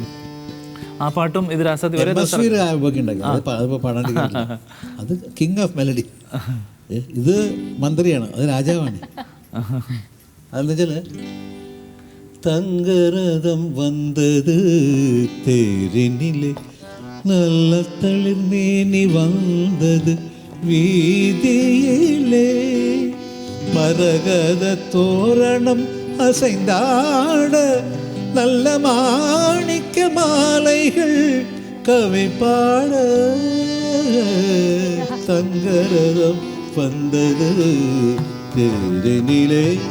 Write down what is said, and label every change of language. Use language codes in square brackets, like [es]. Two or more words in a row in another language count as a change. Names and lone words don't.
[ml] ആ പാട്ടും. ഇത് രാസാത്തി രാബോഗി ഉണ്ടാക്കി. അതിപ്പോൾ പാടാണ്ട് അത് [en] King of Melody. [ml] ഇത് മന്ത്രിയാണ്, അത് രാജാവാണ്. അതെന്ന് വെച്ചാൽ [ta] தங்கரதம் வந்தது தேரினிலே நல்ல தளிர் மேனி வந்தது வீதியிலே, மரகத தோரணம் அசைந்தாட நல்ல மாணிக்க மாலைகள் கவி பாட, தங்கரதம் வந்தது தேரினிலே.